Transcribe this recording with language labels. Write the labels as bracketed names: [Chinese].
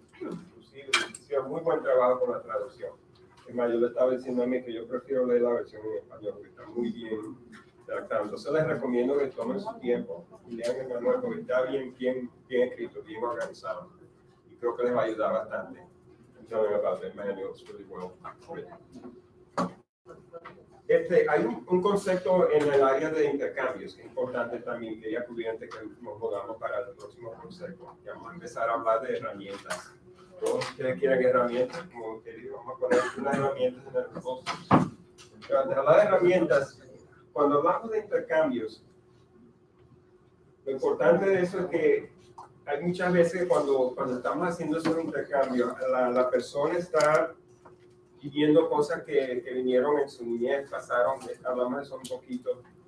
[Spanish] Inclusive, hicieron muy buen trabajo con la traducción. Es más, yo le estaba diciendo a mí que yo prefiero leer la versión en español, porque está muy bien redactada. Entonces les recomiendo que tomen su tiempo y lean el manual, porque está bien escrito, bien organizado. Y creo que les va a ayudar bastante. [English] I'm telling about the manual, it's really well written. [Spanish] Hay un concepto en el área de intercambios que es importante también, que ya cubrí antes que nos volvamos para el próximo concepto. Ya vamos a empezar a hablar de herramientas. Todos ustedes quieren herramientas, como te digo, vamos a poner unas herramientas en el post. Pero antes de hablar de herramientas, cuando hablamos de intercambios, lo importante de eso es que hay muchas veces cuando estamos haciendo esos intercambios, la persona está viviendo cosas que vinieron en su niñez, pasaron, hablamos de eso un poquito.